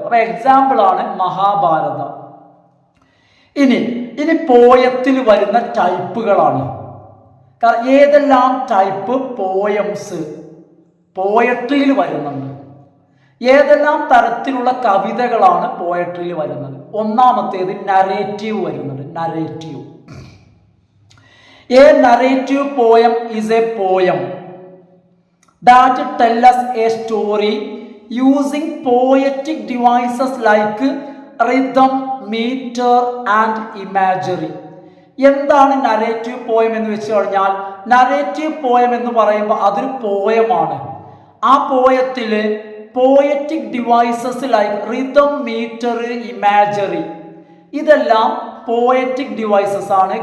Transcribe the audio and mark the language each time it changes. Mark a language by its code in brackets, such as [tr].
[ml] അപ്പൊ എക്സാമ്പിൾ ആണ് മഹാഭാരത. ഇനി പോയത്തിൽ വരുന്ന ടൈപ്പുകളാണ്. ഏതെല്ലാം ടൈപ്പ് പോയംസ് പോയട്രിയിൽ വരുന്നുണ്ട്, ഏതെല്ലാം തരത്തിലുള്ള കവിതകളാണ് പോയട്രിയിൽ വരുന്നത്? ഒന്നാമത്തേത് നരേറ്റീവ് വരുന്നുണ്ട്. Narrative. [en] A narrative poem is a poem that tells us a story using poetic devices like rhythm, meter and imagery. [ml] എന്താണ് നരേറ്റീവ് പോയം എന്ന് വെച്ച് കഴിഞ്ഞാൽ, നരേറ്റീവ് പോയം എന്ന് പറയുമ്പോൾ അതൊരു പോയമാണ്. ആ പോയത്തിൽ poetic devices like rhythm, metre, imagery, ഇതെല്ലാം പോയറ്റിക് ഡിവൈസസ് ആണ്.